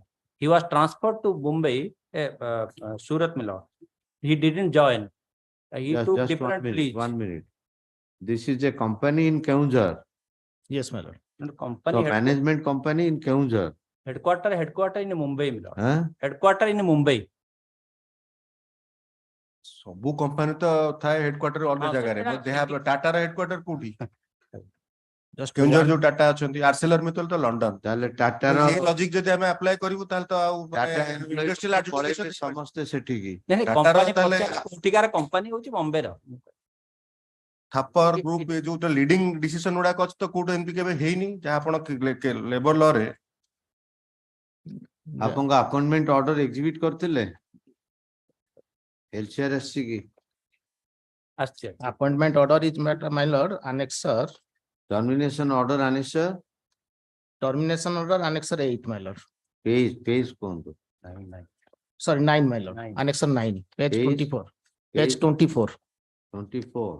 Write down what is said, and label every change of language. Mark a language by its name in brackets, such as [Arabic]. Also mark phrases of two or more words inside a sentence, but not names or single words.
[English] He was transferred to Mumbai, Surat, my lord. He didn't join. He took Just different leads. 1 minute. This is a company in Keonjhar. Yes, my lord. And So company management company in Keonjhar. headquarter in Mumbai, my lord. Huh? Headquarter in Mumbai. [Odia] ସବୁ କମ୍ପାନୀ ତ ଥାଏ ହେଡକ୍ୱାର୍ଟର ଅଲଗା ହଁ, ଜାଗାରେ ସେଟା- [English] they have [Odia] ଟାଟାର ହେଡକ୍ୱାର୍ଟର କୋଉଠି Just କେଉଁଝର one- ଯୋଉ ଟାଟା ଅଛନ୍ତି ଆର୍ସେଲର ମିତ୍ତଲ ତ ଲଣ୍ଡନ ତାହେଲେ ଟାଟାର ଏ ଲଜିକ ଯଦି ଆମେ ଆପ୍ଲାଏ କରିବୁ ତାହେଲେ ତ ଆଉ ଟାଟା ଇଣ୍ଡଷ୍ଟ୍ରିଆଲ ପଳେଇବେ ସମସ୍ତେ ସେଠିକି। ନାଇଁ, ଟାଟାର company ତାହେଲେ- ପଚାର କୋଉଠିକାର company ହଉଛି ବମ୍ବେର। ଥାପର ଗ୍ରୁପ ଏ ଯୋଉ [English] leading decision [Odia] ଗୁଡାକ ଅଛି ତ କୋଉଠି ଏମିତି କେବେ ହେଇନି ଯାହା ଆପଣ [English] labour law [Odia] ରେ ଆପଣଙ୍କ [English] appointment order execute [Odia] କରିଥିଲେ ଏଲସିଆର ଆସିଛି କି? ଆସିଛି। [English] Appointment order is matter, my lord, annexer, termination order annex termination order, annexer 8, my lord. [Odia] ପେଜ କୁହନ୍ତୁ। [English] Sorry, 9, my lord. 9. Annexer 9, page Page- 24. Page 24, 24.